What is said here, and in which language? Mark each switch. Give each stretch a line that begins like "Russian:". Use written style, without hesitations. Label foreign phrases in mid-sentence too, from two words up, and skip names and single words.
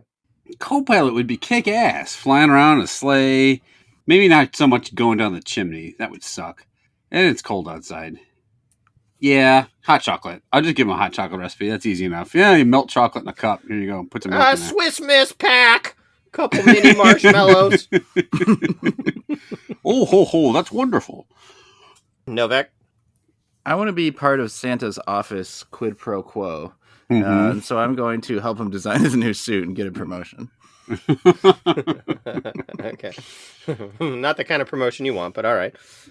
English: Co-pilot would be kick ass, flying around in a sleigh. Maybe not so much going down the chimney. That would suck. And it's cold outside. Yeah, hot chocolate. I'll just give him a hot chocolate recipe. That's easy enough. Yeah, you melt chocolate in a cup. Here you go. Put some milk in there. Swiss Miss pack. Couple mini marshmallows. Oh, ho, ho. That's wonderful. Novak? I want to be part of Santa's office quid pro quo. Mm-hmm. And so I'm going to help him design his new suit and get a promotion. Okay. Not the kind of promotion you want, but all right.